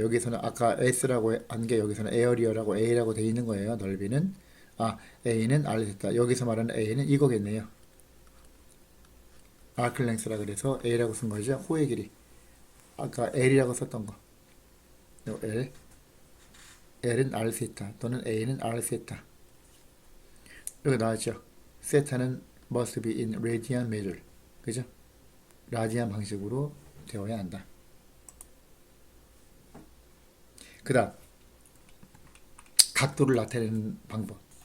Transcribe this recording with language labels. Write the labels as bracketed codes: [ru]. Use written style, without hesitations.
[ko] 여기서는 아까 S라고 한 게 여기서는 에어리어라고 A라고 되어 있는 거예요. 넓이는. A는 R 세타. 여기서 말하는 A는 이거겠네요. 아클랭스라 그래서 A라고 쓴 거죠. 호의 길이. 아까 L이라고 썼던 거. L. L은 R 세타 또는 A는 R 세타. 여기 나왔죠. [en] 세타는 must be in radian measure. [ko] 그죠? 라디안 방식으로 되어야 한다. 그 다음 각도를 나타내는 방법.